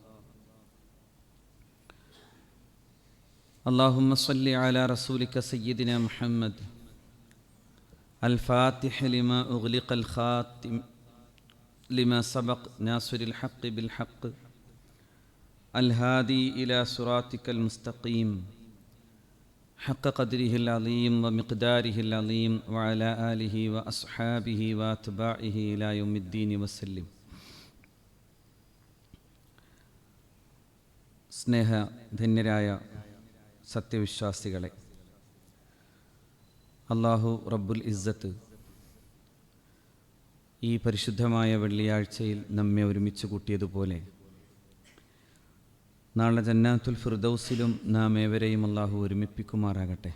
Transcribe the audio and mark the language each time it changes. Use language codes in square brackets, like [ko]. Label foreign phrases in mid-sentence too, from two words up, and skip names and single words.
[ar] اللهم صل على رسولك سيدنا محمد الفاتح لما أغلق الخاتم لما سبق ناصر الحق بالحق الهادي إلى صراطك المستقيم حق قدره العظيم ومقداره العظيم وعلى آله وأصحابه وأتباعه إلى يوم الدين وسلم. [ml] സ്നേഹ ധന്യരായ സത്യവിശ്വാസികളെ, അല്ലാഹു [ar] رب العزة [ml] ഈ പരിശുദ്ധമായ വെള്ളിയാഴ്ചയിൽ നമ്മെ ഒരുമിച്ച് കൂട്ടിയതുപോലെ നാളെ ജന്നാത്തുൽ ഫിർദൗസിലും നാം ഏവരെയും അല്ലാഹു ഒരുമിപ്പിക്കുമാറാകട്ടെ.